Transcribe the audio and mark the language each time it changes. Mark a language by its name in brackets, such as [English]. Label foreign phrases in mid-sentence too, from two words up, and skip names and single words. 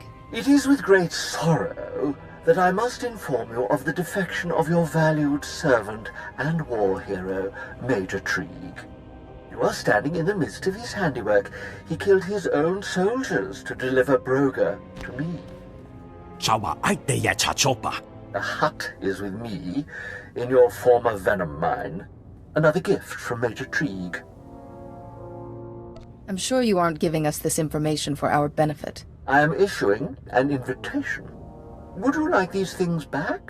[English] It is with great sorrow that I must inform you of the defection of your valued servant and war hero, Major Trig. You are standing in the midst of his handiwork. He killed his own soldiers to deliver Broga to me. Chawa aite ya chachopa. The Hutt is with me in your former venom mine. Another gift from Major Trig. I'm sure you aren't giving us this information for our benefit. I am issuing an invitation. Would you like these things back?